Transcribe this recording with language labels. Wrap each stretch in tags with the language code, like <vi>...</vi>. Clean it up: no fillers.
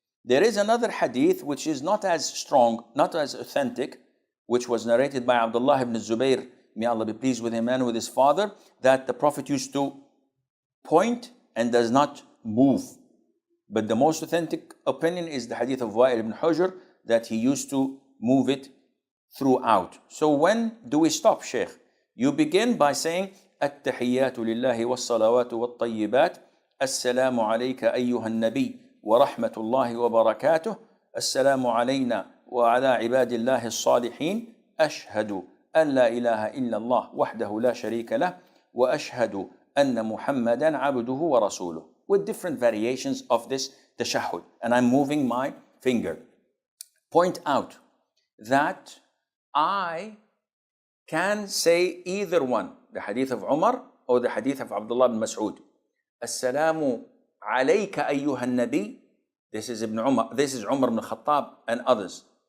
<en>There is another hadith which is not as strong, not as authentic, which was narrated by Abdullah ibn Zubayr, may Allah be pleased with him and with his father, that the Prophet used to point and does not move. But the most authentic opinion is the hadith of Wa'il ibn Hujr, that he used to move it throughout. So when do we stop, Shaykh? You begin by saying,</en> <ar>التحيات لله والصلوات والطيبات السلام عليك أيها النبي ورحمة الله وبركاته السلام علينا وعلى عباد الله الصالحين أشهد أن لا إله إلا الله وحده لا شريك له وأشهد أن محمدا عبده ورسوله,</ar> <en>with different variations of this tashahhud. And I'm moving my finger. Point out that I can say either one, the hadith of Umar or the hadith of Abdullah ibn Mas'ud.</en> <ar>Assalamu alayka ayyuhan nabi.</ar> <en>This is Umar ibn Khattab and others.</en>